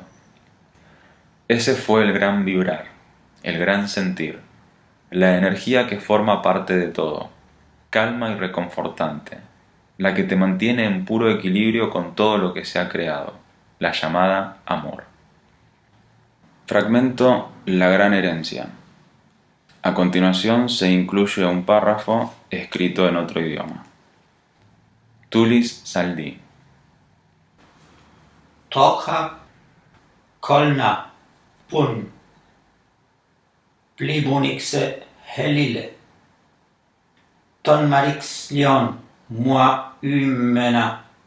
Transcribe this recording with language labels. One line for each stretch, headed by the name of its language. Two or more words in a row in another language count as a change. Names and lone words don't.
Spanish: Ese fue el gran vibrar, el gran sentir, la energía que forma parte de todo, calma y reconfortante, la que te mantiene en puro equilibrio con todo lo que se ha creado, la llamada amor. Fragmento La gran herencia. A continuación se incluye un párrafo escrito en otro idioma. Tulis Saldí. Tocha kolna pun plibunixe helile ton marix lion mua ymena